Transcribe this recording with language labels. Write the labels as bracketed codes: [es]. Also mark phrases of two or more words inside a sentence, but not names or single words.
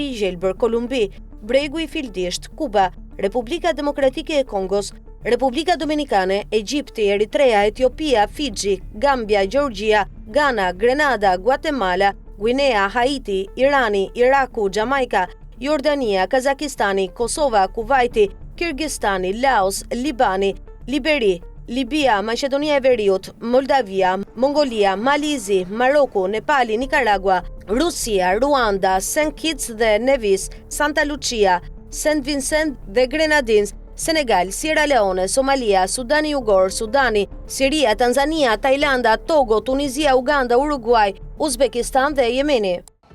[sq] i Gjelbër, Kolumbi, Bregu i Fildisht, Kuba, Republika Demokratike e Kongos, Republika Dominikane, Egjipti, Eritrea, Etiopia, Fiji, Gambia, Gjeorgjia, Ghana, Grenada, Guatemala, Guinea, Haiti, Irani, Iraku, Jamajka, Jordania, Kazakistani, Kosova, Kuvajti, Kirgistani, Laos, Libani, Liberi, Libia, Maqedonia e Veriut, Moldavia, Mongolia, Malizi, Maroku, Nepali, Nicaragua, Rusia, Ruanda, St. Kitts dhe Nevis, Santa Lucia, St. Vincent dhe Grenadines, Senegal, Sierra Leone, Somalia, Sudani Jugor, Sudani, Siria, Tanzania, Tajlanda, Togo, Tunizia, Uganda, Uruguay, Uzbekistan dhe Jemeni.